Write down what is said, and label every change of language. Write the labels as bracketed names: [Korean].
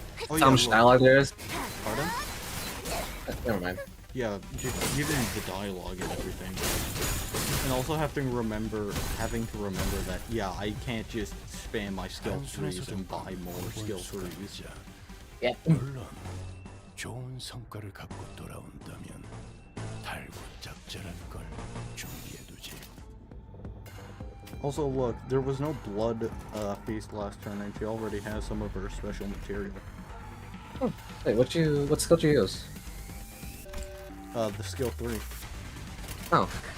[English] Oh How much dialogue there is? Pardon? Never mind. Yeah, just even the dialogue and everything. And also having to remember that, yeah, I can't just spam my skill trees and buy more skill trees. Yeah. [Korean] 물론 좋은 성과를 갖고 돌아온다면 달고 작자란 걸 준비해두지. [English] Also, look, there was no blood feast last turn, and she already has some of her special material. Oh, wait, what skill did you use? The skill 3. Oh.